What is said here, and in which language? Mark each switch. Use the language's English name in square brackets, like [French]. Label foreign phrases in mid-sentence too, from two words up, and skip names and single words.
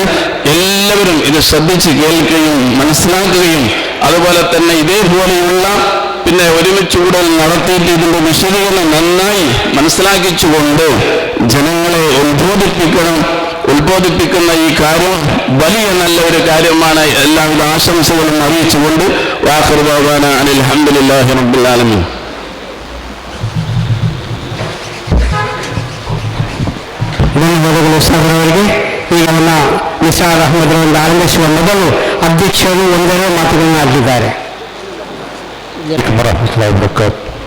[Malayalam] എല്ലാവരും ഇത് ശ്രദ്ധിച്ച് കേൾക്കുകയും മനസ്സിലാക്കുകയും അതുപോലെ തന്നെ ഇതേപോലെയുള്ള പിന്നെ ഒരുമിച്ച് കൂടൽ നടത്തിയിട്ട് ഇതിൻ്റെ വിശദീകരണം നന്നായി മനസ്സിലാക്കിച്ചുകൊണ്ട് ജനങ്ങളെ ഉത്ബോധിപ്പിക്കുന്ന ഈ കാര്യം വലിയ നല്ലൊരു കാര്യമാണ്. എല്ലാവിധ ആശംസകളും അറിയിച്ചുകൊണ്ട് [Arabic] وآخر دعوانا أن الحمد لله رب العالمين. [Kannada] ಧನ್ಯವಾದಗಳು ಸಹೋದರರಿಗೆ. ಈಗ ನನ್ನ ನಿಸಾರ್ ಅಹಮದ್ ರವರಿಂದ ಆರಂಭಿಸುವ ಮೊದಲು ಅಧ್ಯಕ್ಷರು ಒಂದೆರಡು ಮಾತುಗಳನ್ನು ಆಡಿದ್ದಾರೆ. [Arabic] ورحمة الله وبركاته.